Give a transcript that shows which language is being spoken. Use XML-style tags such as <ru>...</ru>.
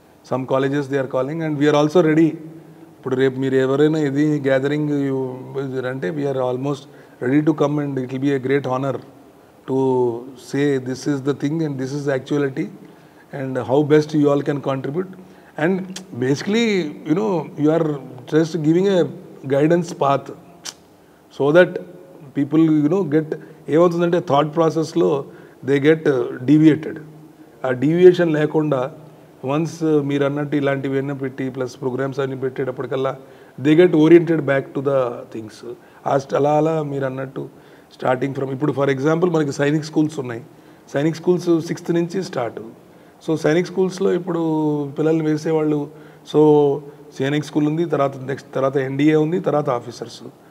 <en>Some colleges they are calling and we are also ready.</en> <te>ఇప్పుడు రేపు మీరు ఎవరైనా ఇది గ్యాదరింగ్ అంటే</te> <en>We are almost ready to come and it will be a great honour to say this is the thing and this is the actuality and how best you all can contribute. And basically you are just giving a guidance path so that people get</en> <te>ఏమవుతుందంటే thought ప్రాసెస్లో</te> <en>They get deviated.</en> <te>ఆ deviation లేకుండా once మీరు అన్నట్టు ఇలాంటివి అన్నీ పెట్టి plus programmes అన్ని పెట్టేటప్పటికల్లా</te> <en>They get oriented back to the things.</en> <te>అలా మీరు అన్నట్టు స్టార్టింగ్ ఫ్రమ్ ఇప్పుడు ఫర్ ఎగ్జాంపుల్ మనకి సైనిక్ స్కూల్స్ ఉన్నాయి. సైనిక్ స్కూల్స్ 6th నుంచి స్టార్ట్. సో సైనిక్ స్కూల్స్లో ఇప్పుడు పిల్లల్ని వేసేవాళ్ళు, సో సైనిక్ స్కూల్ ఉంది, తర్వాత ఎన్డీఏ ఉంది, తర్వాత ఆఫీసర్స్.</te>